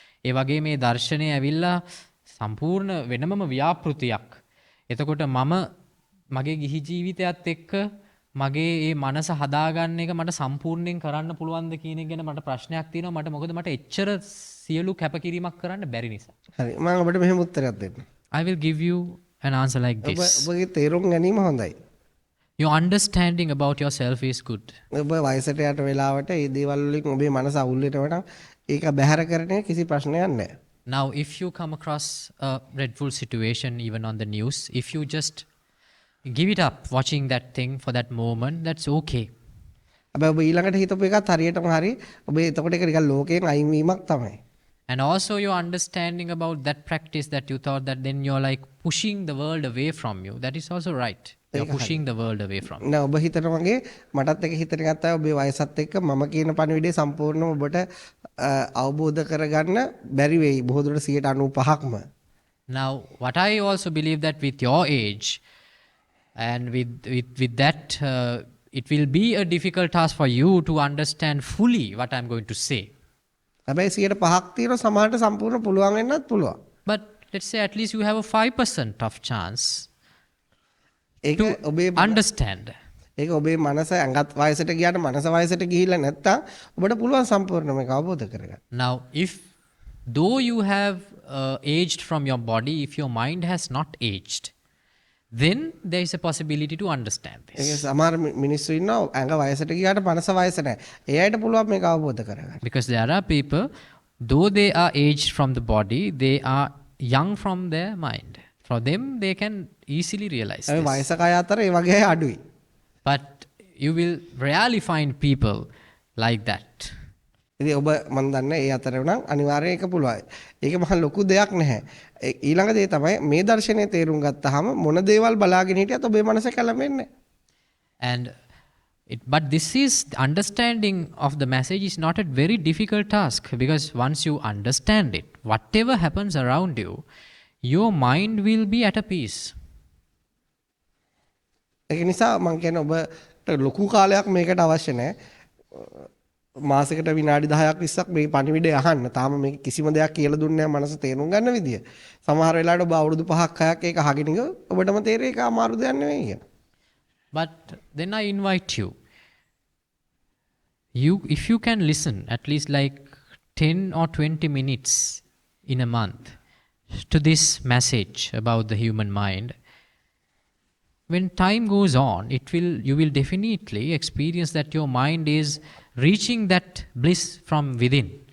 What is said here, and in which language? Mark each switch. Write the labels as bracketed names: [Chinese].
[Sinhala] ඒ වගේ මේ දර්ශනය ඇවිල්ලා සම්පූර්ණ වෙනමම ව්‍යාපෘතියක්. එතකොට මම මගේ ගිහි ජීවිතයත් එක්ක මගේ මේ මනස හදාගන්න එක මට සම්පූර්ණයෙන් කරන්න පුළුවන්ද කියන එක ගැන මට ප්‍රශ්නයක් තියෙනවා. මට මොකද මට එච්චර සියලු කැපකිරීමක් කරන්න බැරි නිසා. හරි මම ඔබට මෙහෙම උත්තරයක් දෙන්න. [English] I will give you an answer like this. [Sinhala] ඔබගේ තේරුම් ගැනීම හොඳයි. [English] Your understanding about yourself is good. [Sinhala] ඔබ වයසට යට වෙලාවට මේ දේවල් වලින් ඔබේ මනස අවුල් වෙනවට ඒක බැහැර කරන්නේ කිසි ප්‍රශ්නයක් නැහැ. [English] Now, if you come across a dreadful situation, even on the news, if you just give it up watching that thing for that moment, that's okay. [Sinhala] හැබැයි ඔබ ඊළඟට හිතපු එකත් හරියටම හරි. ඔබ එතකොට ඒක නිකන් ලෝකයෙන් අයින් වීමක් තමයි. [English] And also, your understanding about that practice that you thought that then you're like pushing the world away from you. That is also right. You're pushing the world away from you. [Sinhala] නෑ ඔබ හිතන වගේ මටත් එක හිතන එකත් තමයි ඔබේ වයසත් එක්ක මම කියන පණිවිඩය සම්පූර්ණයෙන්ම ඔබට අවබෝධ කරගන්න බැරි වෙයි බොහෝ දුරට 95%ක්ම. [English] Now, what I also believe that with your age and with that, it will be a difficult task for you to understand fully what I'm going to say. [Sinhala] හැබැයි 100%ක් තියෙන සමහරට සම්පූර්ණ පුළුවන් වෙන්නත් පුළුවන්. [English] But let's say at least you have a 5% of chance [Sinhala] ඒක [English] to [Sinhala] ඔබේ [English] understand. [Sinhala] ඒක ඔබේ මනස ඇඟත් වයසට ගියාට මනස වයසට ගිහිල්ලා නැත්තම් ඔබට පුළුවන් සම්පූර්ණයෙන්ම මේක අවබෝධ කරගන්න. [English] Now, though you have aged from your body, if your mind has not aged, then there is a possibility to understand [Sinhala] ඒක [English] this. [Sinhala] සමහර මිනිස්සු ඉන්නවා ඇඟ වයසට ගියාට මනස වයස නැහැ. ඒ අයට පුළුවන් මේක අවබෝධ කරගන්න. [English] Because there are people, though they are aged from the body, they are young from their mind. For them, they can easily realize [Sinhala] A [English] this. [Sinhala] වයසක අය අතර ඒ වගේ අය අඩුයි. [English] But you will rarely find people like that. [Sinhala] ඉතින් ඔබ මන් දන්නේ ඒ අතර උනම් අනිවාර්යයෙන් ඒක පුළුවන්. ඒක මහ ලොකු දෙයක් නැහැ. ඊළඟ දේ තමයි මේ දර්ශනය තේරුම් ගත්තාම මොන දේවල් බලාගෙන හිටියත් ඔබේ මනස කැළඹෙන්නේ. [English] And but this is understanding of the message is not a very difficult task, because once you understand it, whatever happens around you, your mind will be at a peace. [Sinhala] ඒක නිසා මම කියන්නේ ඔබට ලොකු කාලයක් මේකට අවශ්‍ය නැහැ. මාසෙකට විනාඩි 10ක් 20ක් මේ පණිවිඩය අහන්න. තාම මේක කිසිම දෙයක් කියලා දුන්නේ නැහැ මනස තේරුම් ගන්න විදිය. සමහර වෙලාවට ඔබ අවුරුදු 5ක් 6ක් ඒක අහගෙන ඉඳ ඔබටම තේරෙයි ඒක අමාරු දෙයක් නෙවෙයි කියලා. [English] But then I invite you, if you can listen at least like 10 or 20 minutes in a month to this message about the human mind, when time goes on, you will definitely experience that your mind is reaching that bliss from within.